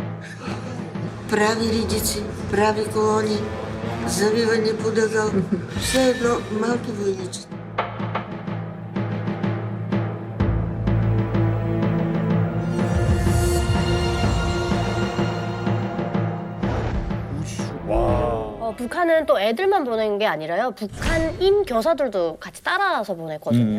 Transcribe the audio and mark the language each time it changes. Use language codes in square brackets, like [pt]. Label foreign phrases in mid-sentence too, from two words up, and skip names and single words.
[bg] Прави редици, прави колони, завиване под ъгъл. Все едно малки войничета. [ko] 북한은 또 애들만 보낸 게 아니라요. 북한인 교사들도 같이 따라서 보냈거든요.